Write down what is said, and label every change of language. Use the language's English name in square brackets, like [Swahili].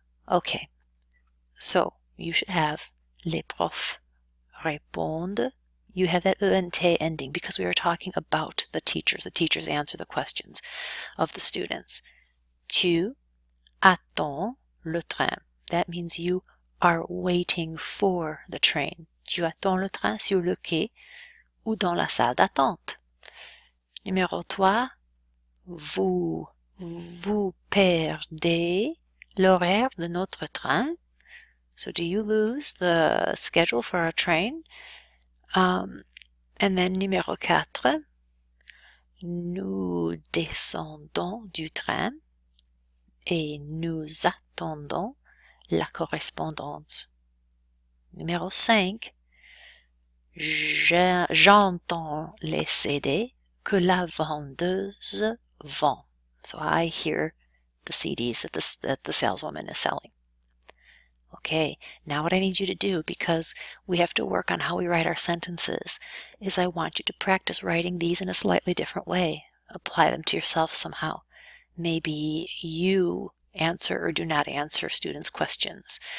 [English] Okay, so you should have [French] les profs répondent. [English] You have that ENT ending because we are talking about the teachers. The teachers answer the questions of the students. [French] Tu attends le train. [English] That means you are waiting for the train. [French] Tu attends le train sur le quai ou dans la salle d'attente. Numéro 3, vous perdez l'horaire de notre train. [English] So do you lose the schedule for our train? And then [French] numéro 4, nous descendons du train et nous attendons la correspondance. Numéro 5, j'entends les CD que la vendeuse vend. [English] So I hear the CDs that the saleswoman is selling. Okay, now what I need you to do, because we have to work on how we write our sentences, is I want you to practice writing these in a slightly different way. Apply them to yourself somehow. Maybe you answer or do not answer students' questions.